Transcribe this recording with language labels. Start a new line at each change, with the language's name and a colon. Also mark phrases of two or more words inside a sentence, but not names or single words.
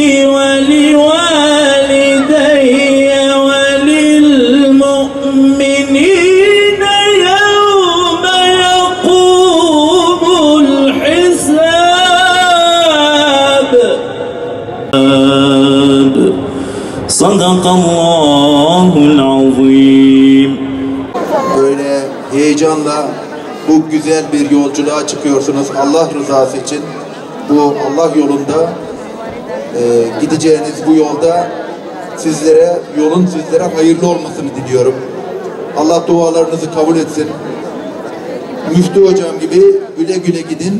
Arabic: ولوالدي وللمؤمنين يوم يقوم الحساب. صدق الله العظيم.
Turkish: Böyle heyecanla bu güzel bir yolculuğa çıkıyorsunuz Allah rızası için. Bu Allah yolunda gideceğiniz bu yolda yolun sizlere hayırlı olmasını diliyorum. Allah dualarınızı kabul etsin. Müftü hocam gibi güle güle gidin.